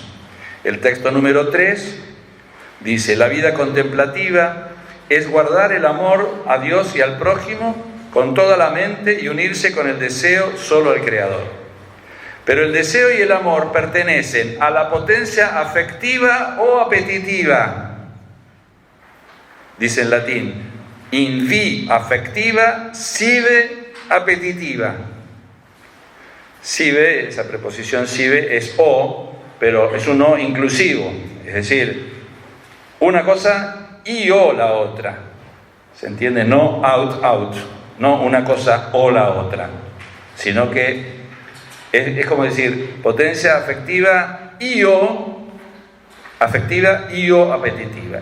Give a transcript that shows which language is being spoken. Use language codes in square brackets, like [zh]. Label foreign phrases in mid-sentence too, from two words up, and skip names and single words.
[es] El texto número 3 dice: la vida contemplativa es guardar el amor a Dios y al prójimo con toda la mente y unirse con el deseo solo al Creador. Pero el deseo y el amor pertenecen a la potencia afectiva o apetitiva. Dice en latín: [la] in vi affectiva sive appetitiva. [es] Sive, esa preposición sive es o, pero es un o inclusivo, es decir, una cosa y o la otra. ¿Se entiende? No out, no una cosa o la otra, sino que es como decir potencia afectiva y o apetitiva.